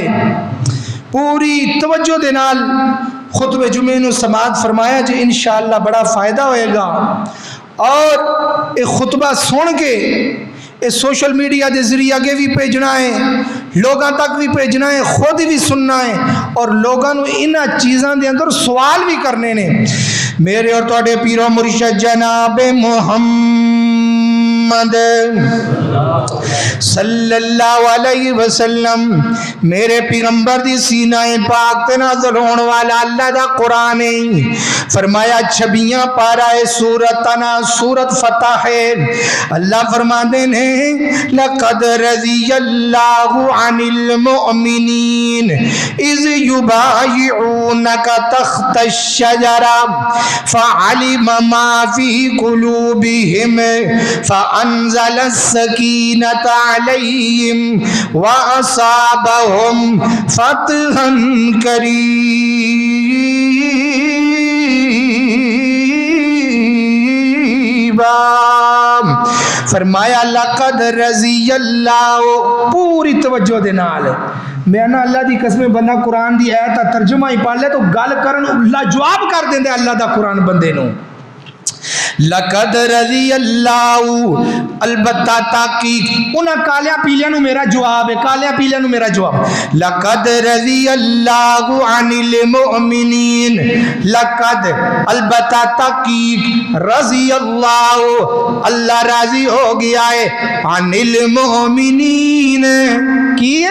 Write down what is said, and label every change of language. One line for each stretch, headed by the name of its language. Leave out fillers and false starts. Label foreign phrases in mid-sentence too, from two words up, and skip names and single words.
Punjabi: پوری توجہ دے نال خطبہ جمعے نو سماعت فرمایا جی، انشاءاللہ بڑا فائدہ ہوئے گا، اور ایک خطبہ سن کے یہ
English: social media
Punjabi: دے ذریعے آگے بھی بھیجنا ہے، لوگاں تک بھی بھیجنا ہے، خود بھی سننا ہے، اور لوگاں نو انہاں چیزاں دے اندر سوال بھی کرنے نے۔ میرے اور تواڈے پیر و مرشد جناب محمد
Arabic: صلی اللہ علیہ وسلم،
Punjabi: میرے پیغمبر دی سینہ پاک تے نازل ہون والا اللہ دا قرآن ہے، فرمایا 26 پارہ سورت تنا سورت فتح ہے، اللہ فرماندے نے لقد
Arabic: رضی اللہ عن المؤمنین اذ یبایعونک تحت الشجرہ فعلم ما فی قلوبہم فانزل السکینۃ علیہم واصابہم فتحا قریبا۔
Punjabi: فرمایا
Arabic: لقد رضی اللہ،
Punjabi: پوری توجہ دے نال میں نا اللہ دی قسم بندہ قرآن دی آیت دا ترجمہ ہی پڑھ لے تو گل کرن لاجواب کر دیندے اللہ دا قرآن بندے نو۔
Arabic: لقد رضی اللہ،
Urdu: البتہ تحقیق،
Punjabi: انہاں کالیاں پیلیاں نو میرا جواب ہے، کالیاں پیلیاں نو میرا جواب،
Arabic: لقد رضی اللہ عن المؤمنین،
Punjabi: لقد البتہ تحقیق،
Arabic: رضی اللہ
Punjabi: اللہ راضی ہو گیا ہے،
Arabic: عن المؤمنین،
Punjabi: کی ہے؟